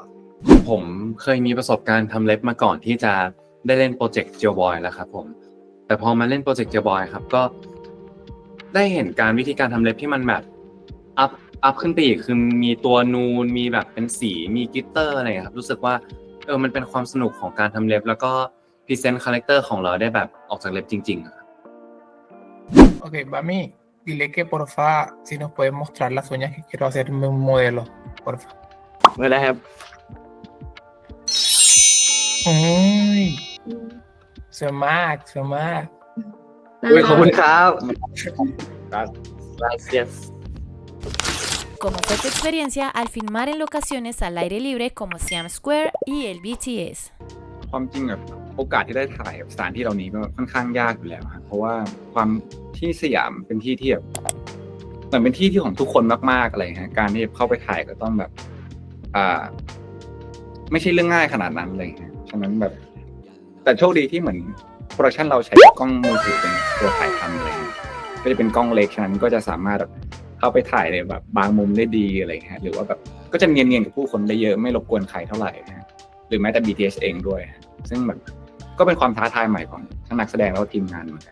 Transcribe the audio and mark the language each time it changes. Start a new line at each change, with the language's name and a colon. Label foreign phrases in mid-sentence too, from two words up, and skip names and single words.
Thai: ผมเคยมีประสบการณ์ทำเล็บมาก่อนที่จะได้เล่นโปรเจกต์เจลบอยแล้วครับผมแต่พอมาเล่นโปรเจกต์เจลบอยครับก็ได้เห็นการวิธีการทำเล็บที่มันแบบอัพขึ้นไปอีกคือมีตัวนูนมีแบบเป็นสีมีกลิตเตอร์อะไรครับรู้สึกว่ามันเป็นความสนุกของการทำเล็บแล้วก็พรีเซนต์คาแรคเตอร์ของเราได้แบบออกจากเล็บจริงๆครับ
Spanish: Ok, Bami, dile que porfa, si nos puedes mostrar las uñas que quiero hacerme un modelo, porfa.
Thai: เมื่อไรครับ
Spanish: Uy, Sumac.
Thai: ขอบคุณครับ Gracias.
Spanish: ¿Cómo fue tu experiencia al filmar en locaciones al aire libre como Siam Square y el BTS?
Thai: ความจริงแบบโอกาสที่ได้ถ่ายสถานที่เหล่านี้ก็ค่อนข้างยากอยู่แล้วครับเพราะว่าความที่สยามเป็นที่ที่แบบเหมือนเป็นที่ที่ของทุกคนมากๆอะไรฮะการที่เข้าไปถ่ายก็ต้องแบบ ไม่ใช่เรื่องง่ายขนาดนั้นเลยฮะฉะนั้นแบบแต่โชคดีที่เหมือนโปรดักชันเราใช้กล้องมือถือเป็นตัวถ่ายทำเลยก็จะเป็นกล้องเล็กฉะนั้นก็จะสามารถแบบเข้าไปถ่ายในแบบบางมุมได้ดีอะไรฮะหรือว่าแบบก็จะเนียนๆกับผู้คนได้เยอะไม่รบกวนใครเท่าไหร่ฮะหรือแม้แต่ BTS เองด้วยซึ่งแบบก็เป็นความท้าทายใหม่ของทั้งนักแสดงแล้วก็ทีมงานเหมือนกัน